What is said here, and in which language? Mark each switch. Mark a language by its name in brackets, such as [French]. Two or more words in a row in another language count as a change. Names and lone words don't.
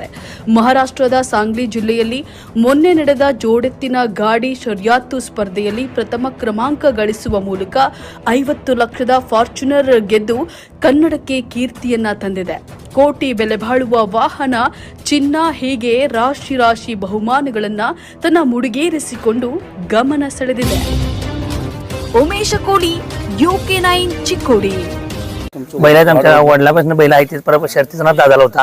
[Kannada] ಮಹಾರಾಷ್ಟ್ರದ ಸಾಂಗ್ಲಿ ಜಿಲ್ಲೆಯಲ್ಲಿ ಮೊನ್ನೆ ನಡೆದ ಜೋಡೆತ್ತಿನ ಗಾಡಿ ಶರಿಯಾತು ಸ್ಪರ್ಧೆಯಲ್ಲಿ ಪ್ರಥಮ ಕ್ರಮಾಂಕ ಗಳಿಸುವ ಮೂಲಕ 50 ಲಕ್ಷದ ಫಾರ್ಚುನರ್ ಗೆದ್ದು ಕನ್ನಡಕ್ಕೆ ಕೀರ್ತಿಯನ್ನ ತಂದಿದೆ. ಕೋಟಿ ಬೆಲೆ ಬಾಳುವ ವಾಹನ, ಚಿನ್ನ, ಹೀಗೆ ರಾಶಿ ರಾಶಿ ಬಹುಮಾನಗಳನ್ನ ತನ್ನ ಮುಡಿಗೇರಿಸಿಕೊಂಡು ಗಮನ ಸೆಳೆದಿದೆ. [Marathi] उमेश कोडी, UK9 चिकोडी. बैलात आमच्या वडिलापासून बैल आहे तेच परत शर्तीचा ना दादाला होता.